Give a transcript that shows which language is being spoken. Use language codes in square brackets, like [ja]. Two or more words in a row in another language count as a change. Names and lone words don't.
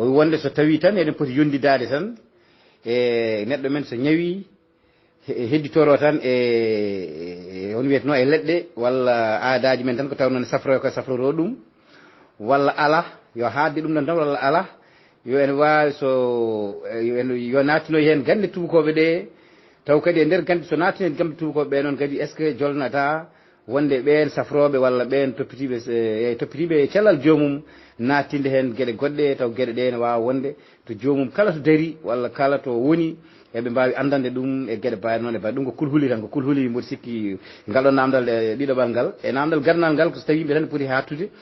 [ff] wi wonde so tawi tan eɗen poti yondidade tan e neɗɗo men so ñawi hedditoro tan e on wiyeteno e leɗɗe walla aadaji men tan ko taw noon safro ko safroro ɗum walla ala yo haadde ɗum ɗon tan walla ala yo en wawi so yo nattino hen gande tubakoɓe ɗe taw kadi e nder gande so nattino gande tubakoɓe ɓe noon kadi [fr] est ce que [ff] jolnata wonde ɓen safroɓe walla ɓen toppitiɓe cellal jomum nattinde hen gueɗe goɗɗe taw gueɗe ɗe ne wawa wonde to jomum kala to daari walla kala to woni eɓe mbawi andande ɗum e gueɗe mbawi noon e mbawi ɗum ko kulhuli tan ko kulhuli mboɗo sikki ngal ɗo namdal e ɗiɗoɓal ngal e namdal gardal ngal ko so tawi yimɓe tan poti hattude